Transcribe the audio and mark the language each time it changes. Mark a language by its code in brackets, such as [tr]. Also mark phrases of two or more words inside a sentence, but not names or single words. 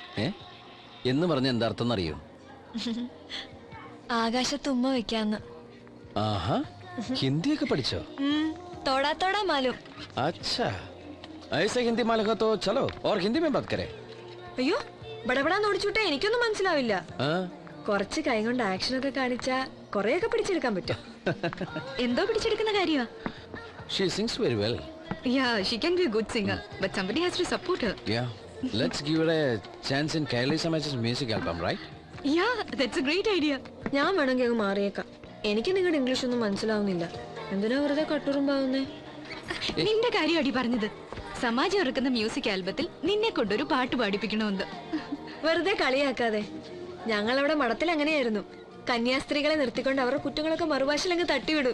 [ml] എന്ന് പറഞ്ഞ എന്താ അർത്ഥം അറിയോ? ആകാശത്തുമ്മ വെക്കാന്ന്. ആഹാ, ഹിന്ദിയൊക്കെ പഠിച്ചോ? [hi] थोड़ा थोड़ा मालूम. अच्छा ऐसे हिंदी मालूम हो तो चलो और हिंदी में बात करें. [ml] അയ്യോ, ബടബടാന്ന് ഓടിച്ചുവിട്ടാ എനിക്കൊന്നും മനസ്സിലാവില്ല. കുറച്ച് കൈ കൊണ്ട് ആക്ഷൻ ഒക്കെ കാണിച്ചാ കൊറേയൊക്കെ പിടിച്ചെടുക്കാൻ പറ്റും. എന്തോ പിടിച്ചെടുക്കുന്ന കാര്യമാ? [en] She sings very well. Yeah, she can be a good singer, but somebody has to support her. Yeah, let's give her a chance in Kaili Samaj's music album, right? Yeah, that's a great idea. [ml] ഞാൻ വേണമെങ്കിൽ അങ്ങ് മാറിയേക്കാം. എനിക്ക് നിങ്ങളുടെ ഇംഗ്ലീഷ് ഒന്നും മനസ്സിലാവുന്നില്ല. എന്തിനാ വെറുതെ കട്ടുറുമ്പാവുന്നേ? നിന്റെ കാര്യം അടി പറഞ്ഞത്. സമാജം ഇറക്കുന്ന മ്യൂസിക് ആൽബത്തിൽ നിന്നെ കൊണ്ടൊരു പാട്ട് പാടിപ്പിക്കണമെന്ന്. വെറുതെ കളിയാക്കാതെ. ഞങ്ങളവിടെ മഠത്തിൽ അങ്ങനെയായിരുന്നു. കന്യാസ്ത്രീകളെ നിർത്തിക്കൊണ്ട് അവരുടെ കുറ്റങ്ങളൊക്കെ മറുഭാഷയിലങ്ങ് തട്ടിവിടും.